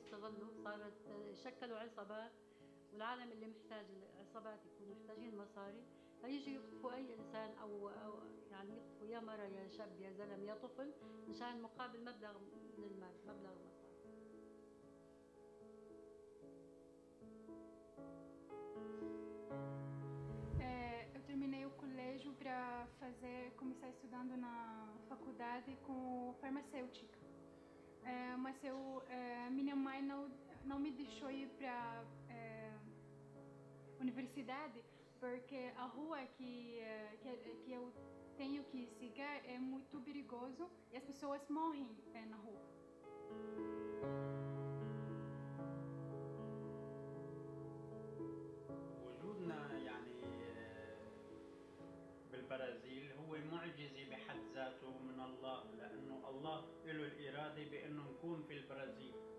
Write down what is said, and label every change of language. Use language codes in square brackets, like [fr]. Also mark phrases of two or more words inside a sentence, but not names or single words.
[ar] ضلوا، صارت شكلوا عصابات، والعالم اللي محتاج العصابات يكونوا محتاجين مصاري، فيجوا يخطفوا أي إنسان أو يعني يخطفوا يا مرة يا شاب يا زلم يا طفل مشان مقابل مبلغ من المال، مبلغ مصاري. [pt] Eu terminei o colégio para começar estudando na faculdade com farmacêutica. Minha mãe não me deixou ir para universidade porque a rua que eu tenho que seguir é muito perigoso e as pessoas morrem na rua. [ar] وجودنا يعني بالبرازيل هو معجزة بحد ذاته من الله، لأنه الله له الإرادة بأنه نكون في البرازيل.